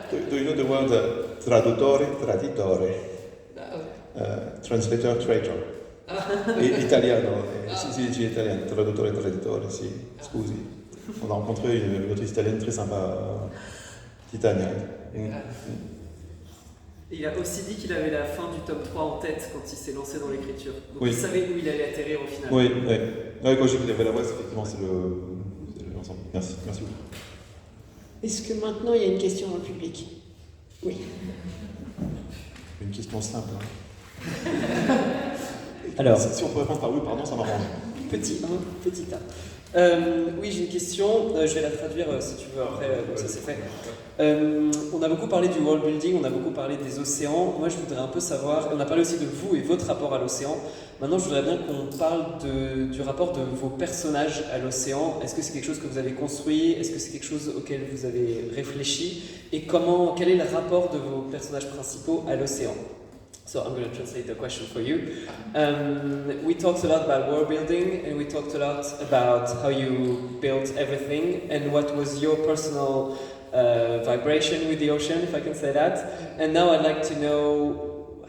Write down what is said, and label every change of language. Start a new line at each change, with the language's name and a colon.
English: Do you know the word
Italian: traduttore, traditore?
English: No. Translator, traitor.
Italian: Italiano, sì, italiano, traduttore, traditore, sì, scusi.
French: On a rencontré une autrice italienne très sympa, Titania. Il a aussi dit qu'il avait la fin du tome 3 en tête quand il s'est lancé dans l'écriture. Donc oui. Il savait où il allait atterrir au final. Oui. Quand j'ai dit qu'il avait la voix, effectivement, c'est l'ensemble. Merci beaucoup. Est-ce que maintenant il y a une question dans le public? Oui. Une question simple. Hein. Alors, si on peut répondre par oui, pardon, ça m'arrange. Petit 1, petit A. Oui, j'ai une question, je vais la traduire si tu veux après, comme ça c'est fait. On a beaucoup parlé du world building, on a beaucoup parlé des océans. Moi je voudrais un peu savoir, on a parlé aussi de vous et votre rapport à l'océan. Maintenant je voudrais bien qu'on parle du rapport de vos personnages à l'océan. Est-ce que c'est quelque chose que vous avez construit? Est-ce que c'est quelque chose auquel vous avez réfléchi? Et quel est le rapport de vos personnages principaux à l'océan?
English: So I'm going to translate the question for you. We talked a lot about world building, and we talked a lot about how you built everything, and what was your personal vibration with the ocean, if I can say that. And now I'd like to know